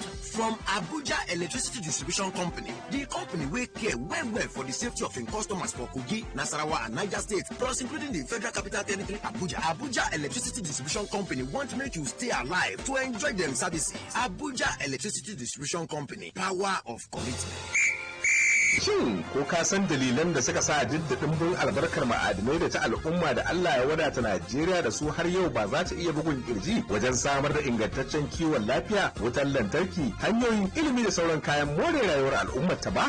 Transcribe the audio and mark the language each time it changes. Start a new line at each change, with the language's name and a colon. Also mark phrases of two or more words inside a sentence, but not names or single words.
Nigerian Pidgin: From Abuja Electricity Distribution Company, the company wey care well for the safety of im customers for Kogi, Nasarawa and Niger State, plus including the Federal Capital Territory Abuja. Abuja Electricity Distribution Company want to make you stay alive to enjoy them services. Abuja Electricity Distribution Company, power of commitment.
Hausa: Shin ko ka san dalilan da suka sa dimbin albarkar ma'adinai da ta al'umma da Allah ya wadata Najeriya da su har yau ba za ta iya bugun kirji wajen samar da ingantaccen kiwon lafiya, wutar lantarki, hanyoyin ilimi da sauran kayan more rayuwar al'ummar ta ba?